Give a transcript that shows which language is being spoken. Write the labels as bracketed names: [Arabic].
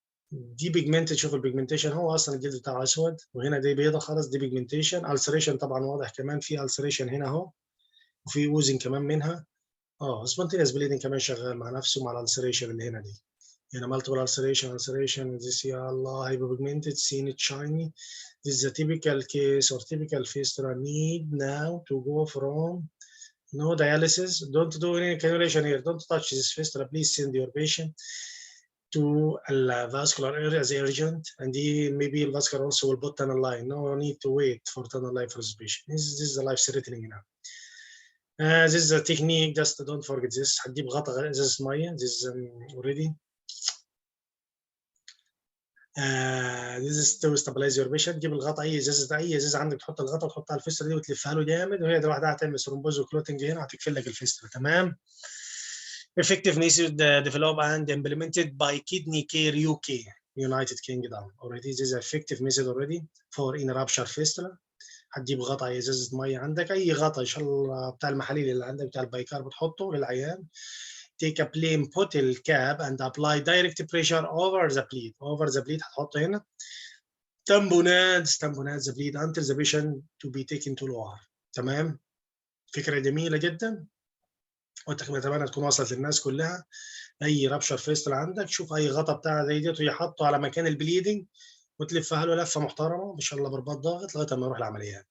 [Arabic] دي بيجمنتد، شوف البيجمنتيشن هو اصلا الجلد بتاعه اسود وهنا دي بيضه خالص، دي بيجمنتيشن. السريشن طبعا واضح كمان في السريشن هنا اهو وفي اوزن كمان منها. [English] spontaneous bleeding [Arabic] كمان شغال مع نفسه مع الالسريشن اللي هنا دي. هنا [English] multiple ulceration this [Arabic] يا الله [English] hypopigmented seen it shiny. This is a typical case or typical fistula need now to go from no dialysis. Don't do any cannulation here. Don't touch this fistula. Please send your patient to a vascular area as urgent, and maybe the vascular also will put tunnel line. No need to wait for tunnel line for this patient. This is a life-threatening now. This is a technique, just don't forget this. [Arabic] هتجيب غطا ازازة مية. [English] This is already. This is to stabilize your patient. [Arabic] تجيب الغطا أي إزازة عندك تحط الغطا وتحطها على الفستة دي وتلفها له جامد، وهي دي لوحدها هتعمل ثرومبوز وكلوتنج هنا وهتقفل لك الفستة. تمام. [English] Effective method developed and implemented by Kidney Care UK, United Kingdom. Already this is effective method already for in rupture fistula. [Arabic] هتجيب غطا أي إزازة مية عندك، أي غطا إن شاء الله بتاع المحاليل اللي عندك بتاع البايكار بتحطه للعيان. [English] Take a plain bottle cap and apply direct pressure over the bleed. Over the bleed [Arabic] هتحط هنا. [English] Tamponade the bleed until the patient to be taken to lower. [Arabic] تمام. فكرة جميلة جدا. واتمنى تكون وصلت للناس كلها. اي رابشر فيستل عندك شوف اي غطا بتاع زي ديت ويحطه على مكان البليدنج وتلفها له لفه محترمه ان شاء الله برباط ضاغط لغايه ما يروح العمليات.